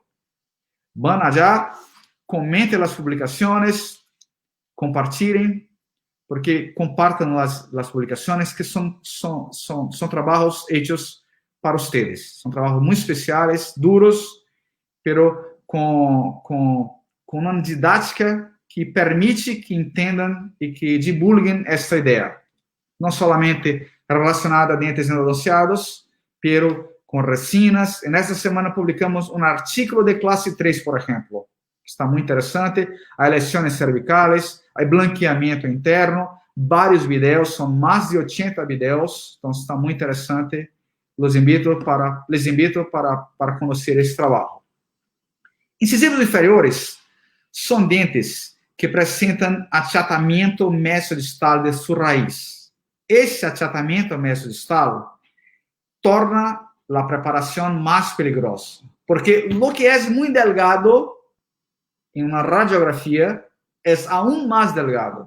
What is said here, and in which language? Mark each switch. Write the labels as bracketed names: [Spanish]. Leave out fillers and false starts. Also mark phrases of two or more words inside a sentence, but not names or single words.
[Spanish] Van allá, comenten las publicaciones, compartilhen, porque compartan las publicaciones que son trabajos hechos para ustedes. Son trabajos muy especiales, duros, pero con una didáctica que permite que [Portuguese] entendam e que divulguem esta ideia. Não somente relacionada a dentes endodonteados, pero com resinas. Nesta semana publicamos um artigo de classe 3, por exemplo. Está muito interessante. Há [Spanish] lesiones cervicales, [Portuguese] há blanqueamento interno, vários vídeos, são mais de 80 vídeos, então está muito interessante. [Spanish] Les invito [Portuguese] para conhecer esse trabalho. Incisivos inferiores são dentes que apresentam achatamento mesodistal de sua raiz. Esse achatamento mesodistal torna a preparação mais peligrosa, porque o que é muito delgado em uma radiografia é aún mais delgado.